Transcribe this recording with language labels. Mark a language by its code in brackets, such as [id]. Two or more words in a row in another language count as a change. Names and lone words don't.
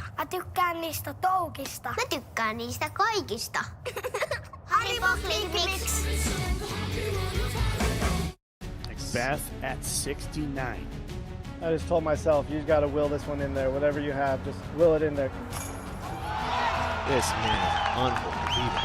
[fi] Mä tykkään niistä toukista. Mä tykkään niistä kaikista. Haribo Click Mix. [en] Beth at 69. I just told myself, you gotta will this one in there. Whatever you have, just will it in there. This man is unbelievable.